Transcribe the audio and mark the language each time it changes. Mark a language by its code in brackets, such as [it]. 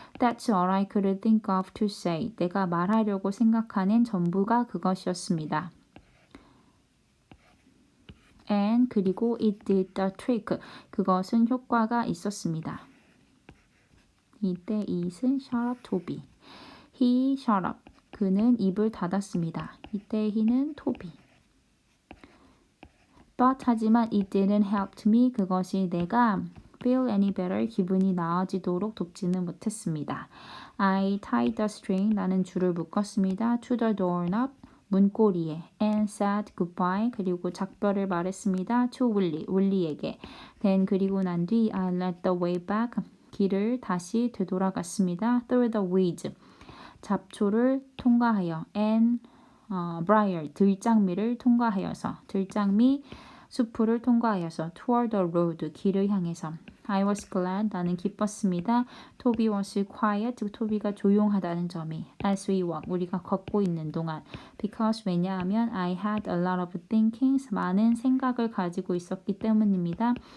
[en] That's all I could think of to say. [ko] 내가 말하려고 생각하는 전부가 그것이었습니다. [en] And 그리고 it did the trick. [ko] 그것은 효과가 있었습니다. 이때 it은 [en] shut up Toby. He shut up. [ko] 그는 입을 닫았습니다. 이때 he는 Toby. [en] But 하지만 it didn't help me. [ko] 그것이 내가 [en] feel any better. [ko] 기분이 나아지도록 돕지는 못했습니다. [en] I tied the string. [ko] 나는 줄을 묶었습니다. [en] To the doorknob. [ko] 문고리에 [en] and said goodbye. [ko] 그리고 작별을 말했습니다. [en] to Willie, [ko] 윌리에게. [en] then 그리고 난 뒤 I led the way back. [ko] 길을 다시 되돌아갔습니다. [en] through the weeds. [ko] 잡초를 통과하여 [en] and briar [ko] 들장미를 통과하여서 들장미 숲을 통과하여서 [en] toward the road [ko] 길을 향해서 [en] I was glad [ko] 나는 기뻤습니다. [en] Toby was quiet [ko] 토비가 조용하다는 점이 [en] as we walk [ko] 우리가 걷고 있는 동안 [en] because 왜냐하면 I had a lot of thinkings [ko] 많은 생각을 가지고 있었기 때문입니다.